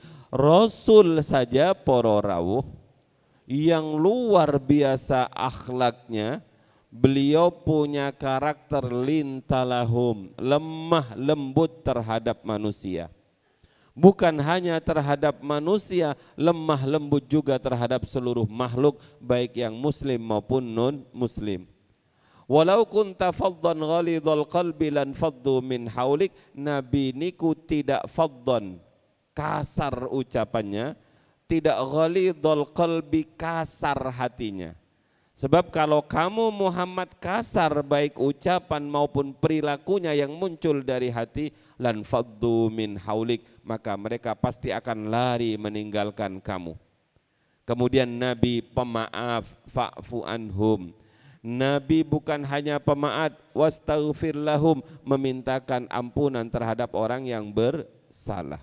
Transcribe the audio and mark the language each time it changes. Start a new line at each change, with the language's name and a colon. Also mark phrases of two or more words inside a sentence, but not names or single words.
Indonesian: Rasul saja
Javanese: para rawuh
Indonesian: yang luar biasa akhlaknya, beliau punya karakter lintalahum, lemah lembut terhadap manusia. Bukan hanya terhadap manusia, lemah lembut juga terhadap seluruh makhluk, baik yang muslim maupun non muslim.
Arabic: Walau kunta faddan ghalidhal qalbi lan faddu min haulik,
Indonesian: Nabi niku tidak faddan, kasar ucapannya, tidak
Arabic: ghalidhal qalbi,
Indonesian: kasar hatinya. Sebab kalau kamu Muhammad kasar baik ucapan maupun perilakunya yang muncul dari hati,
Arabic: lan faddu min haulik,
Indonesian: maka mereka pasti akan lari meninggalkan kamu. Kemudian Nabi pemaaf,
Arabic: fa'fu anhum.
Indonesian: Nabi bukan hanya pemaaf,
Arabic: wastaghfir lahum,
Indonesian: memintakan ampunan terhadap orang yang bersalah.